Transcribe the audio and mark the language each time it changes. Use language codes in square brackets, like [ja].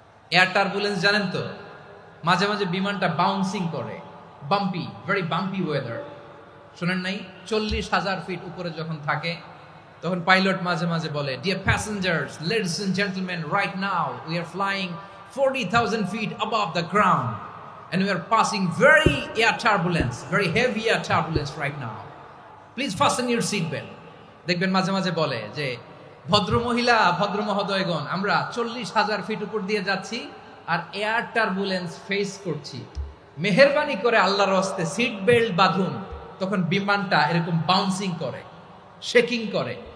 [bn] Air turbulence জানেন তো? মাঝে মাঝে বিমানটা বাউন্সিং করে, বাম্পি, ভেরি বাম্পি ওয়েদার। শোনেন নাই? 40,000 ফিট উপরে যখন থাকে, তখন পাইলট মাঝে মাঝে বলে, [en] Dear passengers, ladies and gentleman, right now we are flying 40,000 feet above the ground, and we are passing very heavy air turbulence right now. Please fasten your seat belt. [bn] দেখবেন মাঝে মাঝে বলে যে ভদ্র মহিলা ভদ্র মহোদয়গণ, আমরা 40,000 ফিট উপর দিয়ে যাচ্ছি আর এয়ার টার্বুলেন্স ফেস করছি, মেহেরবানি করে আল্লাহর হস্তে সিট বেল্ট বাঁধুন। তখন বিমানটা এরকম বাউন্সিং করে, শেকিং করে।